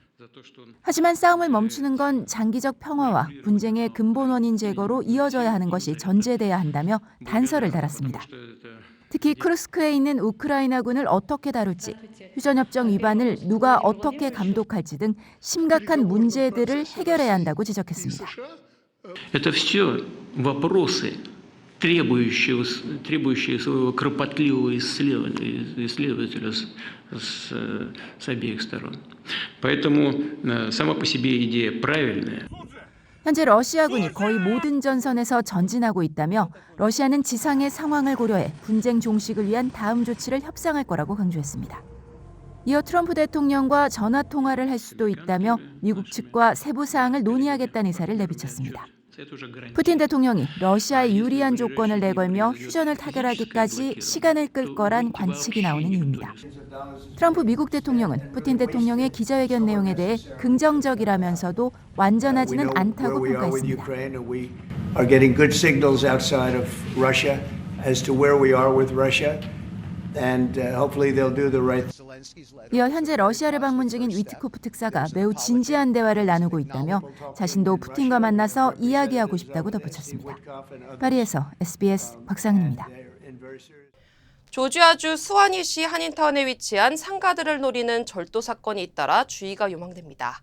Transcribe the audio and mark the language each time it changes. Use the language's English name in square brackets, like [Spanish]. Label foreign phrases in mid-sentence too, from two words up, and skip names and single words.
[Korean] 하지만 싸움을 멈추는 건 장기적 평화와 분쟁의 근본 원인 제거로 이어져야 하는 것이 전제돼야 한다며 단서를 달았습니다. 특히 쿠르스크에 있는 우크라이나군을 어떻게 다룰지, 휴전협정 위반을 누가 어떻게 감독할지 등 심각한 문제들을 해결해야 한다고 지적했습니다. [Russian] Это все вопросы, требующие своего кропотливого исследователя с обеих сторон. Поэтому сама по себе идея правильная. [Korean] 현재 러시아군이 거의 모든 전선에서 전진하고 있다며 러시아는 지상의 상황을 고려해 분쟁 종식을 위한 다음 조치를 협상할 거라고 강조했습니다. 이어 트럼프 대통령과 전화 통화를 할 수도 있다며 미국 측과 세부 사항을 논의하겠다는 의사를 내비쳤습니다. 푸틴 대통령이 러시아에 유리한 조건을 내걸며 휴전을 타결하기까지 시간을 끌 거란 관측이 나오는 이유입니다. 트럼프 미국 대통령은 푸틴 대통령의 기자회견 내용에 대해 긍정적이라면서도 완전하지는 않다고 평가했습니다. [English] Are getting good signals outside of Russia as to where we are with Russia, and hopefully they'll do the right. [Korean] 이어 현재 러시아를 방문 중인 위트코프 특사가 매우 진지한 대화를 나누고 있다며 자신도 푸틴과 만나서 이야기하고 싶다고 덧붙였습니다. 파리에서 SBS 곽상은입니다. 조지아주 수완이시 한인타운에 위치한 상가들을 노리는 절도 사건이 잇따라 주의가 요망됩니다.